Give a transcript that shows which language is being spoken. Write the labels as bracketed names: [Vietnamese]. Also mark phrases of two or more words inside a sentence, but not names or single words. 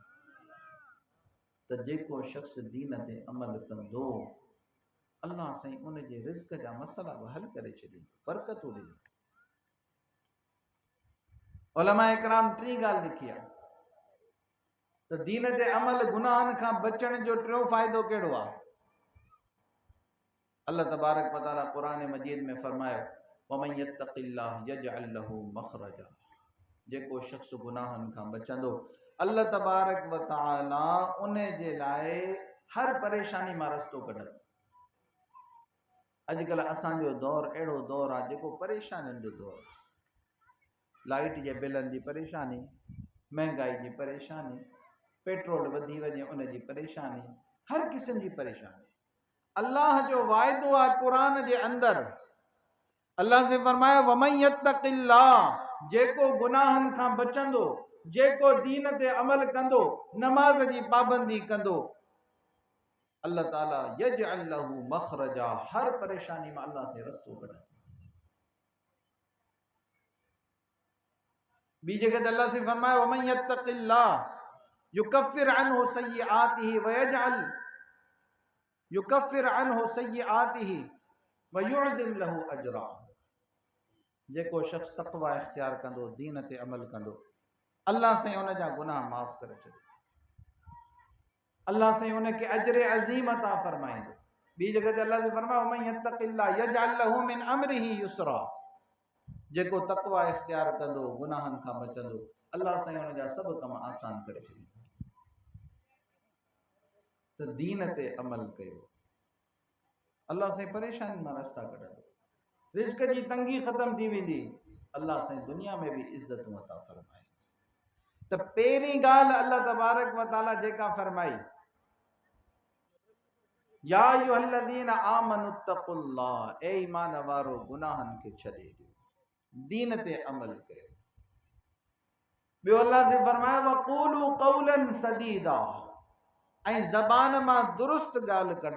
[Sindhi] त जेको शख़्स दीन ते अमल कंदो, अल्लाह साईं उन जे रिज़्क़ जा मसला बि हल करे छॾींदो, बरकतूं ॾींदो। उलमा इकराम टी ॻाल्हि लिखी आहे त दीन ते अमल गुनाहनि खां बचण जो टियों फ़ाइदो कहिड़ो आहे? [Arabic] الله تبارك وتعالى [Sindhi] क़ुरान मजीद में फरमायो [Arabic] ومن يتق الله يجعل له مخرجا. [Sindhi] जेको शख़्स गुनाहनि खां बचंदो, [Arabic] الله تبارك وتعالى [Sindhi] उन जे लाइ हर परेशानी मां रस्तो कढंदो। अॼुकल्ह असांजो दौरु अहिड़ो दौरु आहे जेको परेशानियुनि जो दौरु आहे। लाइट जे बिलनि जी परेशानी, महांगाई जी परेशानी, पेट्रोल वधी वञे उन जी परेशानी, हर क़िस्म जी परेशानी। अल्लाह जो वाइदो आहे क़ुरान जे अंदरि, अल्लाह से फरमायो [Arabic] ومن يتق الله, [Sindhi] जेको गुनाहनि खां बचंदो, जेको दीन ते अमल कंदो, नमाज जी पाबंदी कंदो, [Arabic] الله تعالى يجعل له مخرجا, [Sindhi] हर परेशानी में अल्लाह से रस्तो कढंदो। ॿी जगह ते अल्लाह से फरमायो [Arabic] ومن يتق الله يكفر عنه سيئاته ويعظم له أجرا. [Sindhi] जेको शख़्स तक़वा इख्तियार कंदो, दीन ते अमल कंदो, अल्लाह से उन जा गुनाह माफ़ करे छॾे, अल्लाह से उनखे अजर अज़ीम अता फरमाईंदो। ॿी जगह ते अल्लाह से फरमायो [Arabic] ومن يتق الله يجعل له من أمره يسرا. [Sindhi] जेको तक़वा इख्तियार कंदो, गुनाहनि खां बचंदो, अल्लाह साईं हुन जा सभु कम आसान करे छॾींदो। त दीन ते अमल कयो, अल्लाह साईं परेशानी मां रस्ता कढंदो, रिज़्क़ जी तंगी ख़त्म थी वेंदी, अल्लाह साईं दुनिया में भी इज़्ज़तूं अता फरमाए। त पहिरीं ॻाल्हि [Arabic] الله تبارك وتعالى [Sindhi] जेका फरमाई, [Arabic] يا أيها الذين آمنوا اتقوا الله, [Sindhi] ए ईमान वारो गुनाहनि खे छॾे ॾियो, दीन ते अमल कयो। ॿियो अल्लाह से फरमायो [Arabic] وقولوا قولا سديدا, [Sindhi] ऐं ज़बान मां दुरुस्त ॻाल्हि कढो।